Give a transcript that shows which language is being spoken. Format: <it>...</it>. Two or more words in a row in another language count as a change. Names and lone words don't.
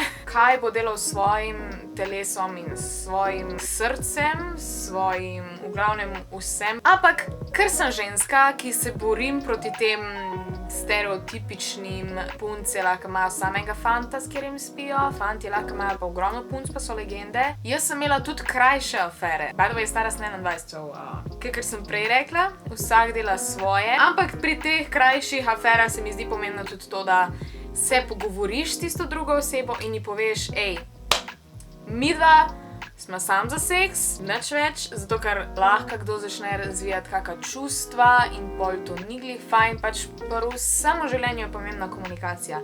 <sl>Kaj bo delal s svojim telesom in svojim srcem, svojim, v glavnem vsem. Ampak, ker sem ženska, ki se borim proti tem stereotipičnim punce, lahko imajo samega fanta, s katerim spijo, fanti lahko imajo pa ogromno punc, pa so legende. Jaz sem imela tudi krajše afere.</sl> <en>By the way,</en> <sl>stara sem 21, ker sem prej rekla, vsak dela svoje. Ampak pri teh krajših aferah se mi zdi pomembno tudi to, da se pogovoriš s tisto drugo osebo in ji poveš, midva smo sam za seks, nič več, zato ker lahko kdo začne razvijati kakšna čustva in pol to ni glih fajn, pač pri vsem življenju je pomembna komunikacija.</sl>